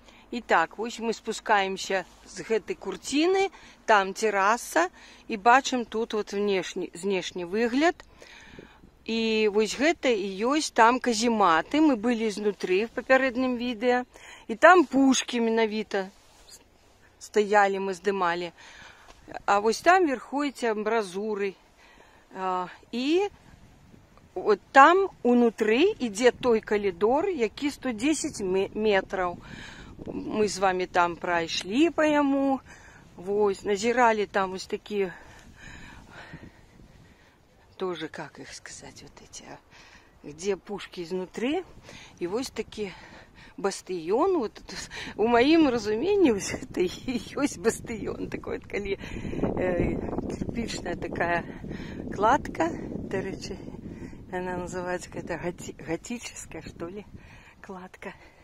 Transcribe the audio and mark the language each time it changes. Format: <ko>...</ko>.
<be>І так, вось мы спускаемся з гэтай курціны, там тэраса, і бачым тут вот знешні выгляд. І вось гэта і ёсць там казематы, мы былі знутры в папярэднім відэа, і там пушкі менавіта стаялі, мы здымалі. А вось там верху эти амбразуры. І вот там унутры ідзе той калідор, які 110 метраў. Мы з вами там прайшлі</be> <ru>по яму, вось, назіралі там вось такие, тоже, как их сказать, вот эти, где пушки изнутри, и вось таки бастыён, вот у маім разумении вот это и ёсць бастыён, такой вот, коли кирпичная такая кладка, короче, она называется какая-то готическая, что ли, кладка.</ru>